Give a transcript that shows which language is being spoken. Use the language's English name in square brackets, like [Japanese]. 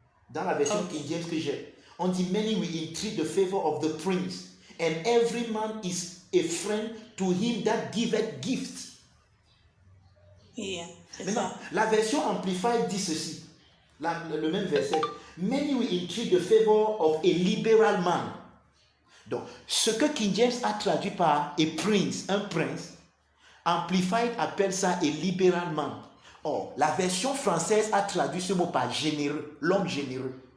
[French] Dans la version King James que j'ai, on dit [English] many will entreat the favor of the prince, and every man is a friend to him that giveth gift. Yeah, [French] Maintenant, la version Amplified dit ceci, le même verset. [English] Many will entreat the favor of a liberal man. [French] Donc, ce que King James a traduit par a prince, un prince, Amplified appelle ça [English] a liberal man. [French] Or, la version française a traduit ce mot par généreux, l'homme généreux.